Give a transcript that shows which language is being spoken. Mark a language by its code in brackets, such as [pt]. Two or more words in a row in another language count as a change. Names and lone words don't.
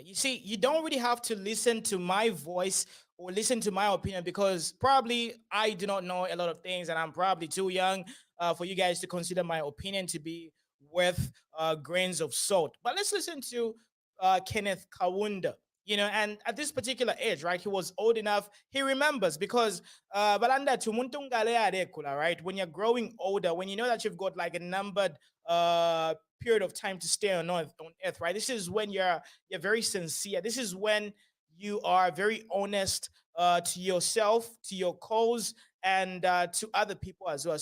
[en] You see, you don't really have to listen to my voice or listen to my opinion, because probably I do not know a lot of things and I'm probably too young for you guys to consider my opinion to be worth grains of salt. But let's listen to Kenneth Kaunda. And at this particular age, right, he was old enough, he remembers, because [bem] balanda tumuntungale arekula, [en] right, when you're growing older, when you know that you've got like a numbered period of time to stay on earth, right, this is when you're very sincere. This is when you are very honest to yourself, to your cause, and to other people as well.